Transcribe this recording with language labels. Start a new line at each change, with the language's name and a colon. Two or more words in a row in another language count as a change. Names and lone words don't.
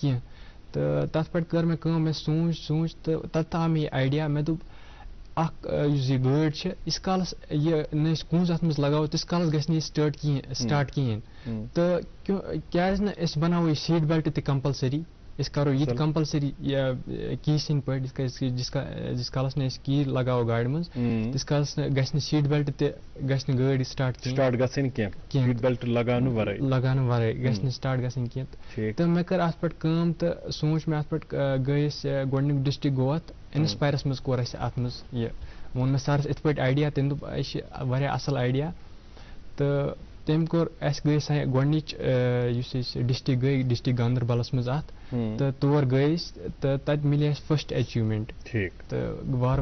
Kashmiri: तो तथ पे कर मैं सोच तो तथ आव मे आइडिया, मे दोप اکھ یُس یہِ گٲڑۍ چھِ یِس کالس یہِ نہٕ أسۍ کُنٛز اَتھ منٛز لگاوو تِس کالس گژھِ نہٕ یہِ سٹاٹ کِہیٖنۍ تہٕ کیٛازِ نہٕ أسۍ بناوو یہِ
English: seat belt
Kashmiri: تہِ کمپلسری أسۍ کرو یہِ تہِ کمپلسری کی سٕنٛدۍ پٲٹھۍ جس کالس نہٕ أسۍ کی لگاوو گاڑِ منٛز تِس کالس گژھِ نہٕ
English: seat belt
Kashmiri: تہِ گژھِ نہٕ گٲڑۍ سٹاٹ گژھٕنۍ کینٛہہ
English: seat belt
Kashmiri: لگاونہٕ ورٲے گژھِ نہٕ سٹاٹ گژھٕنۍ کینٛہہ تہٕ مےٚ کٔر اَتھ پٮ۪ٹھ کٲم تہٕ سوٗنٛچ مےٚ اَتھ پٮ۪ٹھ گٔے أسۍ گۄڈٕنیُک ڈِسٹرک گوٚو اَتھ اِنسپایرَس منٛز کوٚر اَسہِ اَتھ منٛز یہِ ووٚن مےٚ سَرَس یِتھ پٲٹھۍ آیڈیا تٔمۍ دوٚپ یہِ چھِ واریاہ اَصٕل آیڈیا تہٕ تٔمۍ کوٚر اَسہِ گٔے گۄڈنِچ یُس أسۍ ڈِسٹرک گٔے ڈِسٹرک گاندربلس منٛز اَتھ تہٕ تور گٔے أسۍ تہٕ تَتہِ مِلے اَسہِ
English: first achievement
Kashmiri: تہٕ وارٕ